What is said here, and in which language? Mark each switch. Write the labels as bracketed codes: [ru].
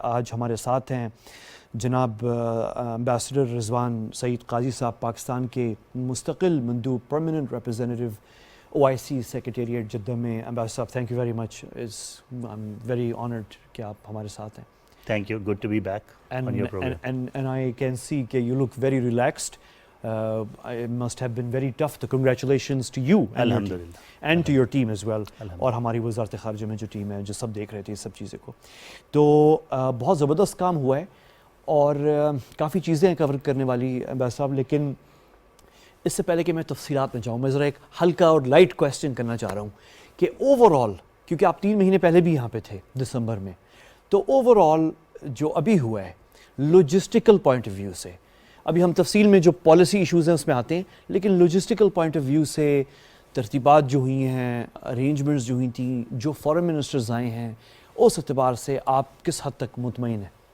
[ur] آج ہمارے ساتھ ہیں جناب امبیسڈر رضوان سعید قاضی صاحب، پاکستان کے مستقل مندوب، permanent representative OIC secretariat Jeddah میں. امبیسڈر صاحب، [en] Thank you very much. I am very honoured [ur] کہ آپ ہمارے ساتھ ہیں. [en] Thank you. Good to be back on your program. And I can see that you look very relaxed. It must have been very tough. So congratulations to you and to your team as well. [ur] اور ہماری وزارت خارجہ میں جو team ہے، جو سب دیکھ رہے تھے اس سب چیزیں کو. تو بہت زبردست کام ہوا ہے، اور کافی چیزیں کور کرنے والی امبیسڈر صاحب. لیکن اس سے پہلے کہ میں تفصیلات میں جاؤں، میں ذرا ایک ہلکا اور لائٹ کویسچن کرنا چاہ رہا ہوں کہ اوور آل، کیونکہ آپ 3 مہینے پہلے بھی یہاں پہ تھے دسمبر میں، تو اوور آل جو ابھی ہوا ہے لوجسٹیکل پوائنٹ آف ویو سے، ابھی ہم تفصیل میں جو پالیسی ایشوز ہیں اس میں آتے ہیں، لیکن لوجسٹیکل پوائنٹ آف ویو سے ترتیبات جو ہوئی ہیں، ارینجمنٹس جو ہوئی تھیں، جو فارن منسٹرز آئے ہیں، اس اعتبار سے آپ کس حد تک مطمئن ہیں؟